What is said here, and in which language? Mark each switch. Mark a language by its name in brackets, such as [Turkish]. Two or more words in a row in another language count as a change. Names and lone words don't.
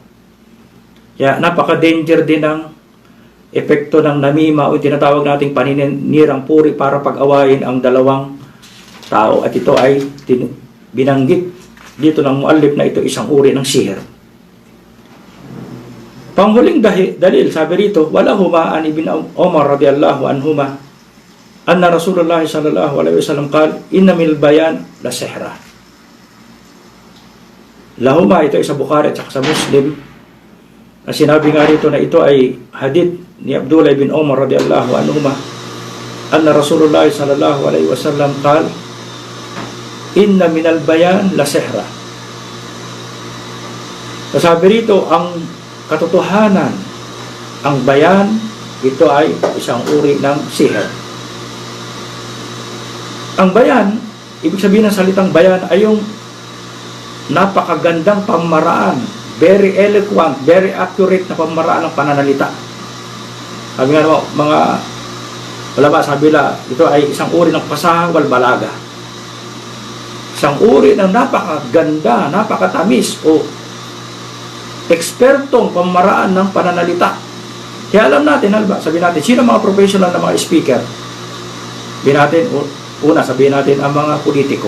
[Filipino] Kaya napaka-danger din ng epekto ng namima o tinatawag nating paninirang puri para pag-awayin ang dalawang tao. At ito ay binanggit dito ng muallif na ito isang uri ng sihir. Panghuling dalil, sabi rito, [Arabic] ولهما عن ابن عمر رضي الله عنهما أن رسول الله صلى الله عليه وسلم قال إن من البيان لسحرا. Lahuma, [Filipino] ito ay sa Bukhari at sa Muslim. Sinabi nga rito na ito ay hadith ni Abdullah bin Umar [Arabic] رضي الله عنهما أن رسول الله صلى الله عليه وسلم قال إن من البيان لسحرا. [Filipino] Sabi rito, ang katotohanan, ang bayan, ito ay isang uri ng sihir. Ang bayan, ibig sabihin ng salitang bayan ay yung napakagandang pamamaraan, [English] very eloquent, very accurate [Filipino] na pamamaraan ng pananalita. Sabi nga naman, mga ulama, sabi nila, ito ay isang uri ng [Arabic] فصاحة والبلاغة. [Filipino] Isang uri ng napakaganda, napakatamis o ekspertong pamamaraan ng pananalita. Kaya alam natin, sabihin natin, sino mga professional na mga speaker? Sabihin natin, sabihin natin ang mga politiko.